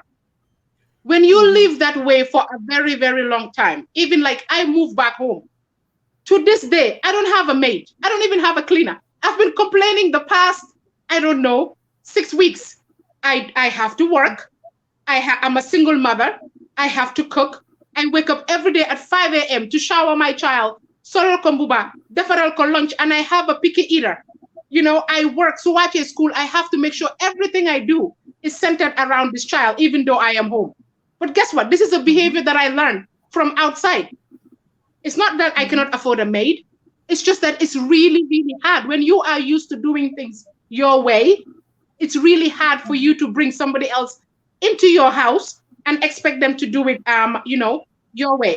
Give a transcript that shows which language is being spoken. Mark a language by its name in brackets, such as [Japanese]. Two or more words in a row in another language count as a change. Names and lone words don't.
[English] When you live that way for a very, very long time, even like I moved back home, to this day, I don't have a maid. I don't even have a cleaner. I've been complaining the past, 6 weeks. I have to work. I'm a single mother. I have to cook. I wake up every day at 5 a.m. to shower my child, [Wolof] sorol ko mbuba, defaral ko [English] lunch, and I have a picky eater. I work, so watch at school. I have to make sure everything I do is centered around this child, even though I am home. But guess what? This is a behavior that I learned from outside. It's not that I cannot afford a maid. It's just that it's really, really hard. When you are used to doing things your way, it's really hard for you to bring somebody else into your house and expect them to do it, your way.